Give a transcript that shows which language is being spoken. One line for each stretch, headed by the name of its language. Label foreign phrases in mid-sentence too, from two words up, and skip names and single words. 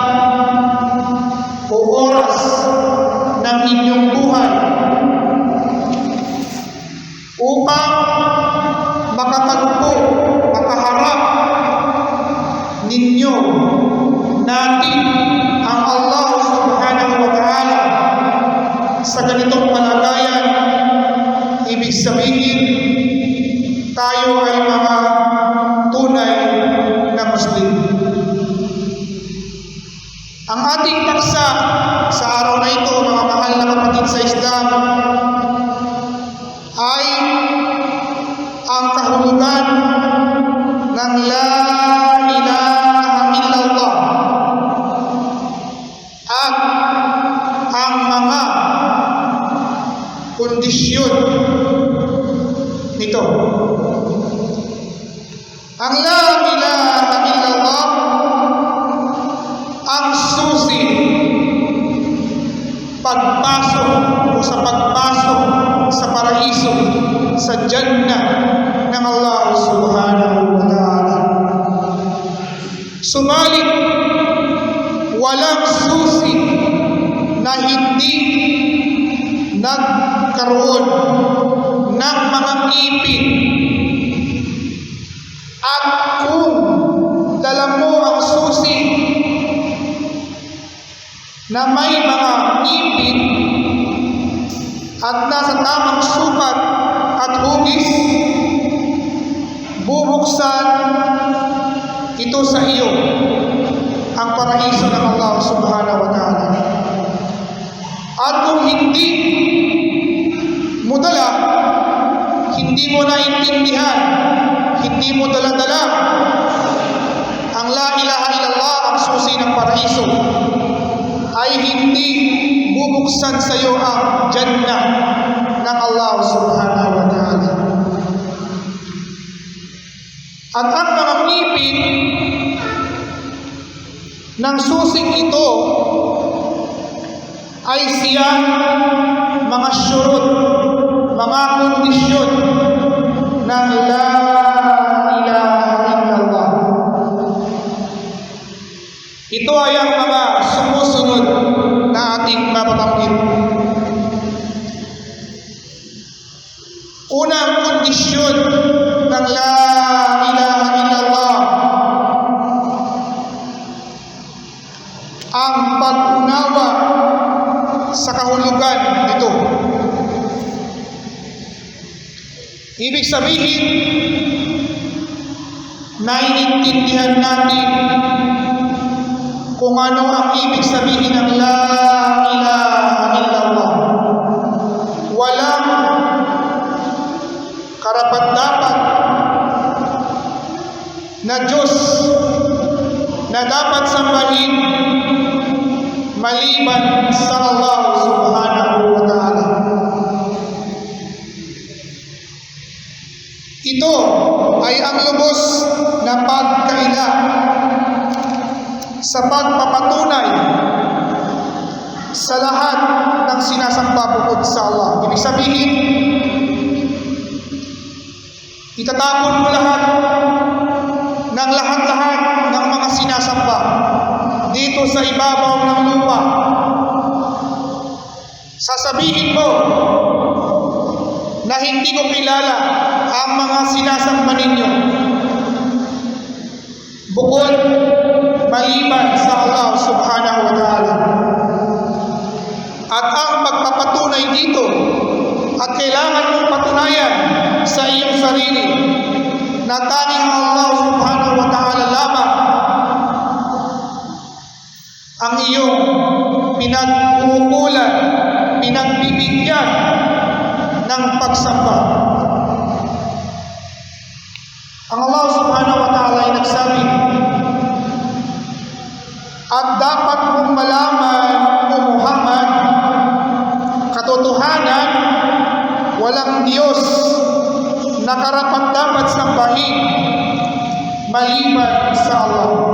Filipino: o oras ng inyong buhay, upang makaharap ninyo natin ang Allah
Arabic: سبحانه وتعالى
Filipino: sa ganitong palagayan. Ibig sabihin, tayo ay mga tunay na Muslim. Ang ating paksa sa araw na ito, mga mahal na kapatid sa Islam, ay ang kahulugan ng
Arabic: لا إله إلا الله
Filipino: at ang mga kondisyon nito. Ang
Arabic: لا إله إلا الله
Filipino: ang susi pagpasok o sa pagpasok sa paraiso, sa Jannah ng Allah
Arabic: سبحانه وتعالى.
Filipino: Subalit walang susi na hindi magkaroon ng mga ngipin. At kung dala mo ang susi na may mga ngipin at nasa tamang sukat at hugis, bubuksan ito sa iyo ang paraiso ng Allah
Arabic: سبحانه وتعالى.
Filipino: At kung hindi mo dala, hindi mo naintindihan, hindi mo dala-dala ang
Arabic: لا إله إلا الله,
Filipino: ang susi ng paraiso, ay hindi bubuksan sa iyo ang Jannah ng Allah
Arabic: سبحانه وتعالى.
Filipino: At ang mga ngipin ng susing ito ay siyang mga syurut, mga kondisyon ng
Arabic: لا إله إلا الله.
Filipino: Ito ay ang mga sumusunod na ating mapabanggit. Unang kondisyon ng
Arabic: لا إله إلا الله,
Filipino: ang pag-unawa sa kahulugan nito. Ibig sabihin, naiintindihan natin kung ano ang ibig sabihin ng
Arabic: لا إله إلا الله.
Filipino: Walang karapat-dapat na Diyos na dapat sambahin maliban sa Allah
Arabic: سبحانه وتعالى.
Filipino: Ito ay ang lubos na pagkaila sa pagpapatunay sa lahat ng sinasamba bukod sa Allah. Ibig sabihin, itatapon mo lahat ng lahat-lahat ng mga sinasamba dito sa ibabaw ng lupa. Sasabihin mo na hindi ko kilala ang mga sinasamba ninyo bukod maliban sa Allah
Arabic: سبحانه وتعالى.
Filipino: At ang magpapatunay dito at kailangan mong patunayan sa iyong sarili na tanging Allah
Arabic: سبحانه وتعالى
Filipino: lamang ang iyong pinag-uukulan, pinagbibigyan ng pagsamba. Ang Allah
Arabic: سبحانه وتعالى
Filipino: ay nagsabi, at dapat mong malaman, O Muhammad, katotohanan, walang Diyos na karapat-dapat sambahin maliban sa Allah.